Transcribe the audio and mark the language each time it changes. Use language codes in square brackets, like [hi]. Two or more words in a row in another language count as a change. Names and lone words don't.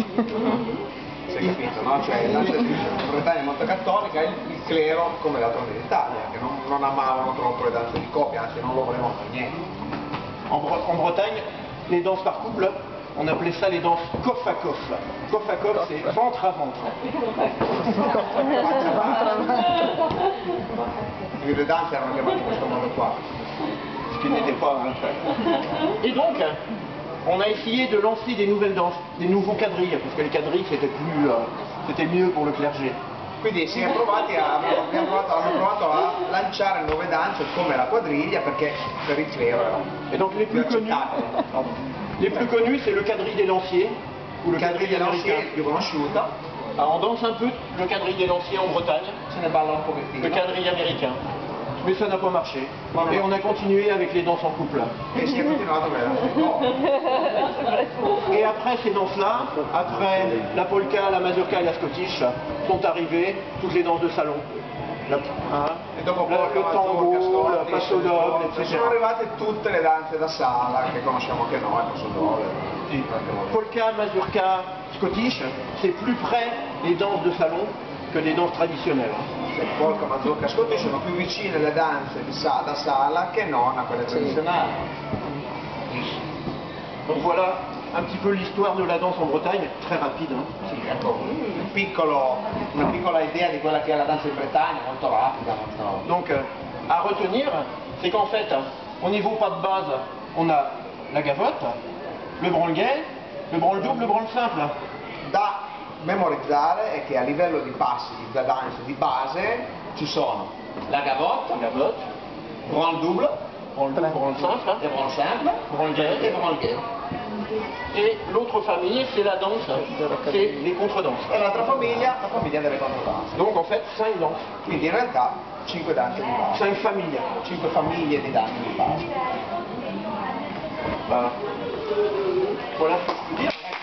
[it] Si è capito, no? Cioè la Bretagna è molto cattolica e il clero, come d'altronde in Italia, che non amavano troppo le danze di coppia, anzi non lo volevano per niente. [fr] En Bretagne, les danses par couple, on appelait ça les danses [br] coff à coff. Coff à coff, [fr] c'est ventre à ventre. [it] Quindi le danze erano chiamate in questo modo qua. [fr] Ce qui n'était pas un fait. Et donc, on a essayé de lancer des nouvelles danses, des nouveaux quadrilles, parce que les quadrilles c'était mieux pour le clergé. [it] Quindi hanno provato a lanciare nuove danze come la quadriglia perché per il clero era [fr] Et donc les plus connus, pardon. Les plus connus, c'est le quadrille des lanciers, ou le [it] il [fr] quadrille [it] quadriglia [fr] américain. [it] è più conosciuta, [fr] Alors, on danse un peu le quadrille des lanciers en Bretagne, [it] se ne balla un [fr] le [it] pochettino [fr] quadrille américain. Mais ça n'a pas marché. Et on a continué avec les danses en couple. [it] e si è continuato con le danze di coppia. [fr] Et après ces danses-là, après la polka, la mazurka et la scottish, sont arrivées toutes les danses de salon. [it] E dopo [fr] Le tango, le passo doble, [it] sono etc. arrivate tutte le danze da sala che conosciamo anche noi, passo doble. [fr] Polka, mazurka, scottish, c'est plus près des danses de salon que des danses traditionnelles. [it] Il polka, mazurka, ascolti sono più vicine alle danze da sala che non a quelle tradizionali. [fr] Donc voilà un petit peu l'histoire de la danse en Bretagne, très rapide. Hein. [it] Sì, ecco, una piccola idea di quella che è la danza in Bretagna, molto rapida. Molto... [fr] Donc à retenir, c'est qu'en fait, au niveau pas de base, on a la gavotte, le branle-guet, le branle-double, le branle simple. [it] Da memorizzare è che a livello di passi da danza di base ci sono [fr] La gavotte, branle-double, branle-double, branle simple, le branle simple, branle-guet. et branle-guet. Et l'autre famille, c'est la danse, c'est les contredanses. [it] e l'altra famiglia, la famiglia delle controdanze. [fr] Donc en fait, 5 danses, [it] Quindi in realtà 5 danze di base, [fr] 5 familles. [it] 5 famiglie di danze di base. [fr] Voilà. Voilà ce que je peux dire.